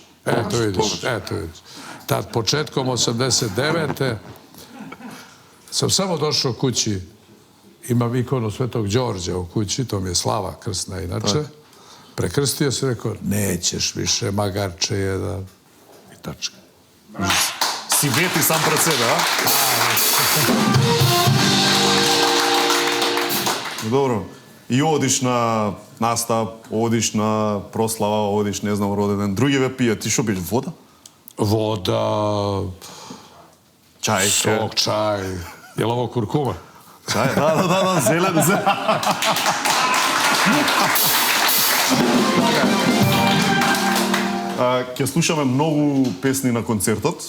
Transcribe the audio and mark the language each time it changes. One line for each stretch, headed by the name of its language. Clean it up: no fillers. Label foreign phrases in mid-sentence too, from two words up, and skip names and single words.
Serbian: Eto vidiš. Tad početkom 89. sam samo došao kući, imam ikonu Svetog Đorđa u kući, to mi je slava krsna inače. Prekrstio se, rekao, nećeš više magarče jedan. I tačka.
Macedonian: Си вети сам пред себе, а? Добро. И одиш на настап, одиш на прослава, одиш, не знам, роден ден. Други ве пијат. Ти шо пиеш? Вода?
Serbian: Voda,
Macedonian: Чај?
Serbian: sok, čaj. Je li ovo kurkuma?
Macedonian: Чај? Да, зелен. Ќе слушаме многу песни на концертот.